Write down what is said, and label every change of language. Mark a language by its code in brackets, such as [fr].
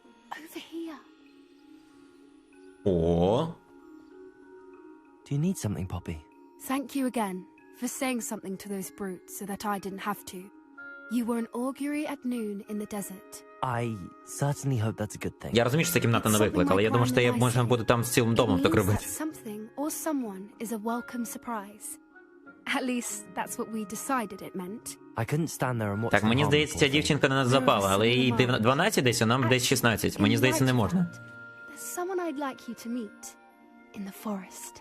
[en] Over here. О. Do you need something, Poppy? Thank you again for saying something to those brutes so that I didn't have to. You were an augury at noon in the desert. I certainly hope that's a good thing. [uk] Я розумію, що це кімната на виклик, але я думаю, що я можна буде там з цілим домом так робити. [en] Something or someone is a welcome surprise. At least that's what we decided it meant. I couldn't stand there and watch [uk] Так, мені здається, ця дівчинка на нас запала, але їй 12 десь, а нам десь 16. Мені здається, не можна. [en] There's someone I'd like you to meet in the forest.